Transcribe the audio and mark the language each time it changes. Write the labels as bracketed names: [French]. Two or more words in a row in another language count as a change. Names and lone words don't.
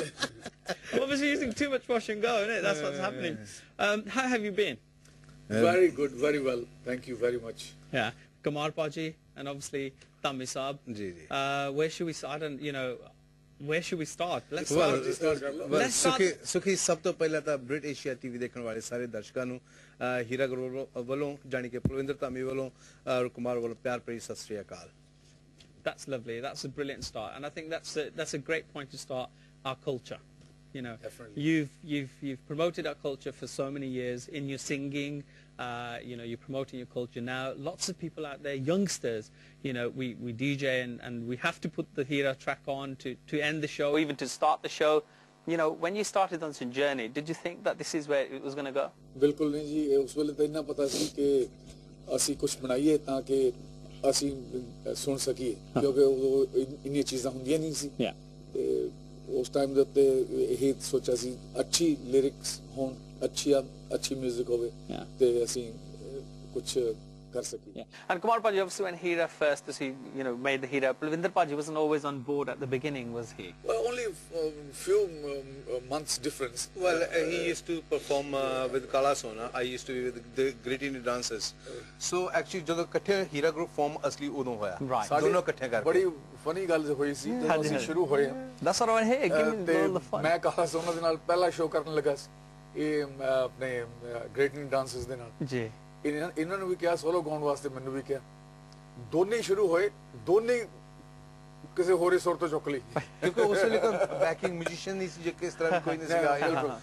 [English] Obviously using too much wash and go, isn't it? That's what's happening. How have you been? Very good, very well. Thank you very much. Yeah. Kumar Paji and obviously Dhami Saab. Where should we start? And where should we start? Let's start. [Punjabi] Sukhi, ਸਭ ਤੋਂ ਪਹਿਲਾਂ ਤਾਂ ਬ੍ਰਿਟ ਏਸ਼ੀਆ ਟੀਵੀ ਦੇਖਣ ਵਾਲੇ ਸਾਰੇ ਦਰਸ਼ਕਾਂ ਨੂੰ ਹੀਰਾ ਗਰੋਵਰ ਵੱਲੋਂ ਜਾਨੀ ਕਿ ਪਲਵਿੰਦਰ ਧਾਮੀ ਵੱਲੋਂ ਔਰ ਕੁਮਾਰ ਵੱਲੋਂ ਪਿਆਰ ਭਰੀ ਸਤਿ ਸ੍ਰੀ ਅਕਾਲ. [English] That's lovely. That's a brilliant start, and I think that's a great point to start our culture. You've promoted our culture for so many years in your singing. You're promoting your culture now. Lots of people out there, youngsters, we DJ and we have to put the Heera track on to end the show, even to start the show. When you started on this journey, did you think that this is where it was going to go? [Punjabi] ਬਿਲਕੁਲ ਨਹੀਂ ਜੀ, ਉਸ ਵੇਲੇ ਤਾਂ ਇੰਨਾ ਪਤਾ ਸੀ ਕਿ ਅਸੀਂ ਕੁਝ ਬਣਾਈਏ ਤਾਂ ਕਿ ਅਸੀਂ ਸੁਣ ਸਕੀਏ, ਕਿਉਂਕਿ ਉਹ ਇੰਨੀਆਂ ਚੀਜ਼ਾਂ ਹੁੰਦੀਆਂ ਨਹੀਂ ਸੀ. ਤੇ ਉਸ ਟਾਈਮ ਦੇ ਉੱਤੇ ਇਹ ਸੋਚਿਆ ਸੀ ਅੱਛੀ ਲਿਰਿਕਸ ਹੋਣ, ਅੱਛੀ ਮਿਊਜ਼ਿਕ ਹੋਵੇ ਤੇ ਅਸੀਂ ਕੁਝ ਕਰ ਸਕੀਏ. [English] And Kumar Paji, obviously when Heera first, as he made the Heera, Palvinder Paji wasn't always on board at the beginning, was he? Well, only few months difference. Well, he used to perform with Kala Sona. I used to be with the Great Indian Dancers. So actually [Punjabi] ਜਦੋਂ ਇਕੱਠੇ ਹੀਰਾ [English] group form [Punjabi] ਅਸਲੀ ਉਦੋਂ ਹੋਇਆ, ਦੋਨੋਂ ਇਕੱਠੇ ਕਰਕੇ. ਬੜੀ ਫਨੀ ਗੱਲ ਹੋਈ ਸੀ ਜਦੋਂ ਅਸੀਂ ਸ਼ੁਰੂ ਹੋਏ. [English] That's what I want to hear. Give me all the fun. [Punjabi] ਮੈਂ ਕਾਲਾ ਸੋਨਾ ਦੇ ਨਾਲ ਪਹਿਲਾ ਸ਼ੋਅ ਕਰਨ ਲੱਗਾ ਸੀ, ਇਹ ਆਪਣੇ ਗ੍ਰੇਟ ਇੰਡੀਅਨ ਡਾਂਸਰਸ ਦੇ ਨਾਲ ਜੀ. ਇਹਨਾਂ ਨੂੰ ਵੀ ਕਿਹਾ ਸੋਲੋ ਗਾਉਣ ਵਾਸਤੇ, ਮੈਨੂੰ ਵੀ ਕਿਹਾ. ਦੋਨੇ ਸ਼ੁਰੂ ਹੋਏ, ਦੋਨੇ ਕਿਸੇ ਹੋਰ ਹੀ ਸੁਰ ਤੋਂ ਚੁੱਕ ਲਈ, ਕਿਉਂਕਿ ਉਸ ਵੇਲੇ ਤਾਂ [English] backing musician [Punjabi] ਨਹੀਂ ਸੀ, ਜੇ ਕਿਸ ਤਰ੍ਹਾਂ ਕੋਈ ਨਹੀਂ ਸੀਗਾ.